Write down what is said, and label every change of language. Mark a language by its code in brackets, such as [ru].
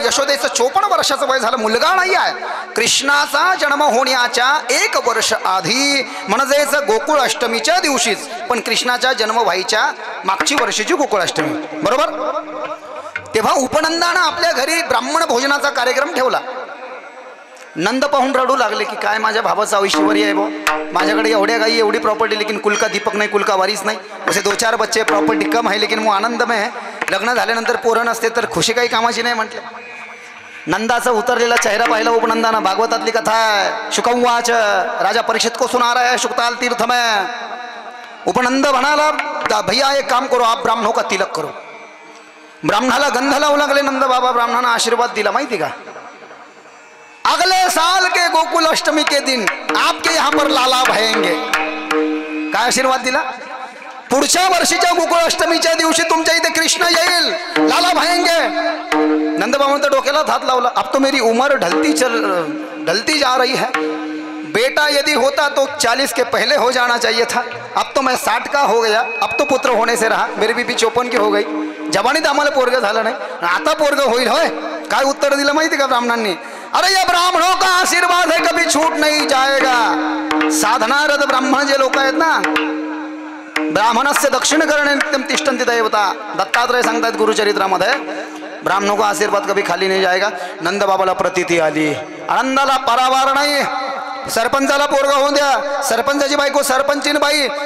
[mr] यशोदेचं 54 वर्षाचं वय झालं. मुलगा नाही आहे. कृष्णाचा जन्म होण्याच्या 1 वर्ष आधी म्हणजेच गोकुळ अष्टमीच्या दिवशीच, पण कृष्णाच्या जन्म व्हायच्या मागची वर्षीची गोकुळ अष्टमी बरोबर. तेव्हा उपनंदानं आपल्या घरी ब्राह्मण भोजनाचा कार्यक्रम ठेवला. नंद पाहून रडू लागले की काय माझ्या भावाचं आयुष्यवरी आहे भाऊ. माझ्याकडे एवढ्या गाई, एवढी प्रॉपर्टी, [hi] लेकिन कुल का दीपक [mr] नाही, [hi] कुल का वारिस [mr] नाही. असे 2-4 बच्चे, प्रॉपर्टी कम आहे, लेकिन मग [hi] आनंद में है. [mr] लग्न झाल्यानंतर पोरं नसते तर खुशी काही कामाची नाही म्हटलं. नंदाचा उतरलेला चेहरा पाहिला उपनंदानं. भागवतातली कथा आहे. [hi] शुकवाच राजा परीक्षित को सुना रहा है शुकताल तीर्थ में. [mr] उपनंद म्हणाला [hi] भैया एक काम करो, आप ब्राह्मणों का तिलक करो. [mr] ब्राह्मणाला गंध लावू लागले नंद बाबा. ब्राह्मणानं आशीर्वाद दिला माहिती का? [hi] अगले साल के गोकुल अष्टमी के दिन आपके यहाँ पर लाला भयेंगे. [mr] काय आशीर्वाद दिला? पुढच्या वर्षीच्या गोकुळ अष्टमीच्या दिवशी तुमच्या इथे कृष्ण येईल, [hi] लाला भयेंगे. [mr] नंदबाबा तर डोक्याला हात लावला. [hi] अब तो मेरी उम्र ढलती जा रही है. बेटा यदि होता तो 40 के पहले हो जाना चाहिए था. अब तो मैं 60 का हो गया. अब तो पुत्र होने से रहा. मेरी बीबी 54 की हो गई. [mr] जवानीत आम्हाला पोरग झालं नाही, आता पोरग होईल होय. काय उत्तर दिलं माहिती का ब्राह्मणांनी? [hi] अरे या ब्राह्मणों का आशीर्वाद है, कभी छूट नहीं जाएगा. [mr] साधनारत ब्राह्मण जे लोक आहेत ना, [sa] ब्राह्मणस्य दक्षिण करणे नित्यम तिष्ठन्ति दैवता. [mr] दत्तात्रय सांगतात गुरुचरित्रामध्ये, [hi] ब्राह्मणों का आशीर्वाद कभी खाली नहीं जाएगा. [mr] नंद बाबाला प्रतीती आली. आनंदाला परावार नाही. सरपंचाला पोरग होऊन द्या. सरपंचाची बायको सरपंचीन बाई.